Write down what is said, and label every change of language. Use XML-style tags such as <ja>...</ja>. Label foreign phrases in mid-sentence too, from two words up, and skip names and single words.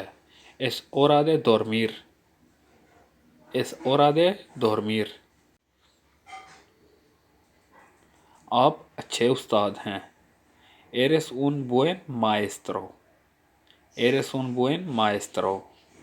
<es>Es hora de dormir। Es hora de dormir।</es> <hi>आप अच्छे उस्ताद हैं।</hi> <es>Eres un buen maestro। Eres un buen maestro।</es>